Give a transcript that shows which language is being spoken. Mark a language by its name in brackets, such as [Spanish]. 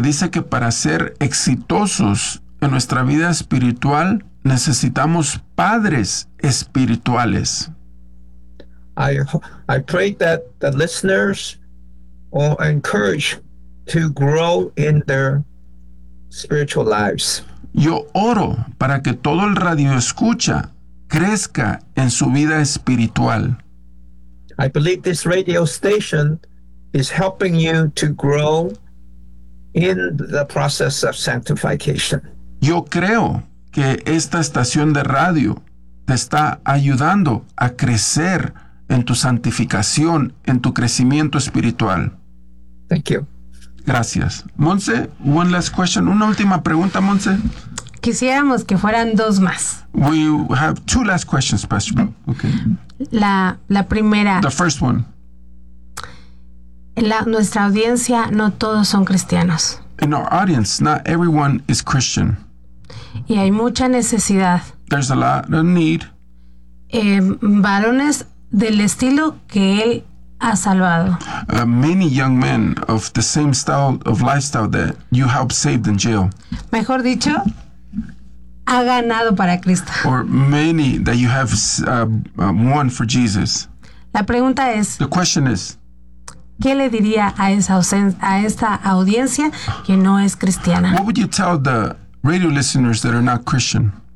[Spanish] Dice que para ser exitosos en nuestra vida espiritual necesitamos padres espirituales. [English] I pray that the listeners are encouraged to grow in their spiritual lives. [Spanish] Yo oro para que todo el radio escucha crezca en su vida espiritual. [English] I believe this radio station is helping you to grow in the process of sanctification. [Spanish] Yo creo que esta estación de radio te está ayudando a crecer en tu santificación, en tu crecimiento espiritual. [English] Thank you. [Spanish] Gracias. Monse, [English] one last question. [Spanish] Una última pregunta, Monse. Quisiéramos que fueran dos más. [English] We have two last questions, Pastor Bill. Okay. [Spanish] La primera. [English] The first one. [Spanish] Nuestra audiencia, no todos son cristianos. [English] In our audience, not everyone is Christian. [Spanish] Y hay mucha necesidad. [English] There's a lot of need. [Spanish] Varones del estilo que él ha salvado. [English] Many young men of the same style of lifestyle that you helped save in jail. [Spanish] Mejor dicho, ha ganado para Cristo. [English] Or many that you have won for Jesus. [Spanish] La pregunta es. [English] The question is. [Spanish] ¿Qué le diría a esta audiencia que no es cristiana? [English] What would you tell the radio listeners that are not Christian?